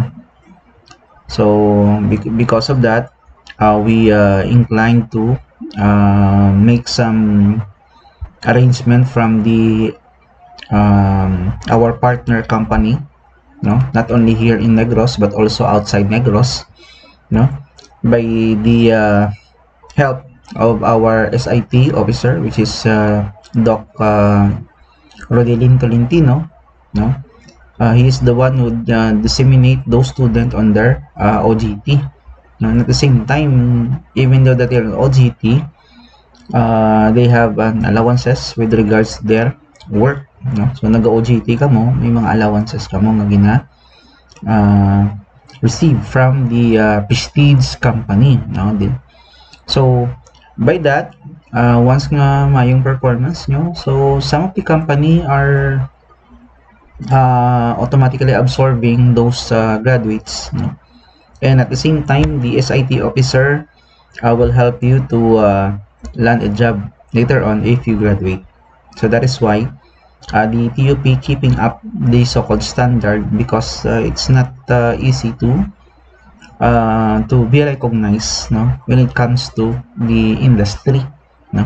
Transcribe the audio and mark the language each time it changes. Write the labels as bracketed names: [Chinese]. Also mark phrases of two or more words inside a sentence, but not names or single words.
[English] So because of that, we inclined to make some arrangement from the our partner company, no, not only here in Negros but also outside Negros, no, by the help of our SIT officer, which is Doc Rodelin Tolentino, no. He is the one who disseminate those students on their OGT. And at the same time, even though that they're on OGT, they have allowances with regards to their work. [Hiligaynon] No? So nag-OGT ka mo, may mga allowances ka mo nga gina receive [English] from the prestige company. [Hiligaynon] No? [English] So by that, once [Hiligaynon] nga mayong [English] performance nyo, so some of the company are automatically absorbing those graduates, no? And at the same time, the SIT officer will help you to land a job later on if you graduate. So that is why the TUP keeping up the so-called standard, because it's not easy to be recognized, no, when it comes to the industry, no.